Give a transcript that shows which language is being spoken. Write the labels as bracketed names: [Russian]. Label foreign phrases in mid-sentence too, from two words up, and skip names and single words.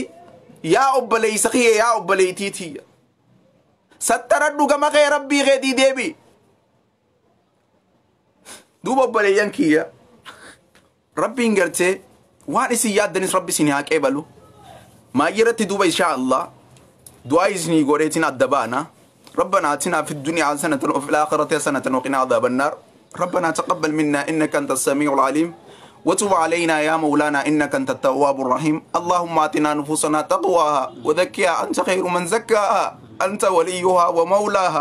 [Oromo] Yaa obboleessa kiyya yaa obboleettiitiyya. Sattaradhu gama kee rabbii keetii deebii. Duuba obboleeyyan kiyya rabbiin gartee waan isin yaaddanis rabbi isin haa qeebalu. Maayirratti duuba [Arabic] إن شاء الله [Oromo] du'aa isinii godheetiin adda baana. [Arabic] ربنا آتنا في الدنيا حسنة وفي الآخرة حسنة وقنا عذاب النار. ربنا تقبل منا إنك أنت السميع العليم وتب علينا يا مولانا إنك أنت التواب الرحيم. اللهم آتنا نفوسنا تقواها وزكها أنت خير من زكاها أنت وليها ومولاها.